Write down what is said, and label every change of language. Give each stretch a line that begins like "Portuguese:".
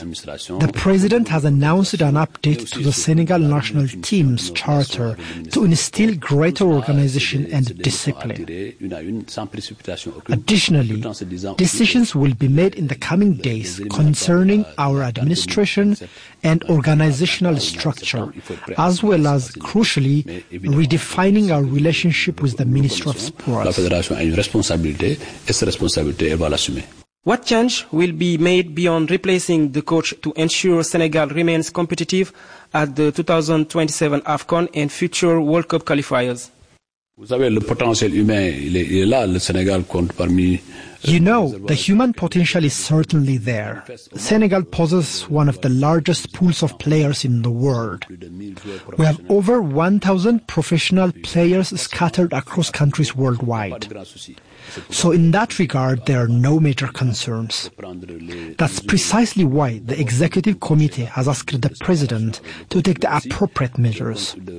English: The president has announced an update to the Senegal national team's charter to instill greater organization and discipline. Additionally, decisions will be made in the coming days concerning our administration and organizational structure, as well as, crucially, redefining our relationship with the Ministry of Sports.
French: La Fédération a une responsabilité, et cette responsabilité, elle va l'assumer.
English: What change will be made beyond replacing the coach to ensure Senegal remains competitive at the 2027 AFCON and future World Cup qualifiers?
French: Vous savez, le potentiel humain, il est là, le Sénégal compte parmi...
English: You know, the human potential is certainly there. Senegal possesses one of the largest pools of players in the world. We have over 1,000 professional players scattered across countries worldwide. So in that regard, there are no major concerns. That's precisely why the executive committee has asked the president to take the appropriate measures.